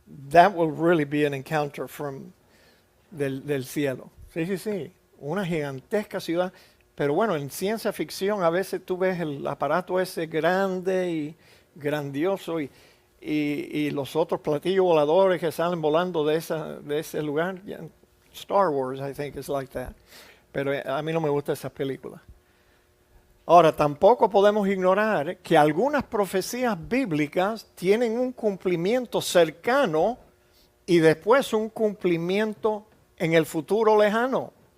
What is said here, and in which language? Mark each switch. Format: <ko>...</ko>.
<en>That will really be an encounter from</en> <es>del cielo. Sí. Una gigantesca ciudad. Pero bueno, en ciencia ficción a veces tú ves el aparato ese grande y grandioso y los otros platillos voladores que salen volando de ese lugar.</es> <en>Star Wars, I think, is like that.</en> <es>Pero a mí no me gustan esas películas. Ahora, tampoco podemos ignorar que algunas profecías bíblicas tienen un cumplimiento cercano y después un cumplimiento en el futuro lejano.</es>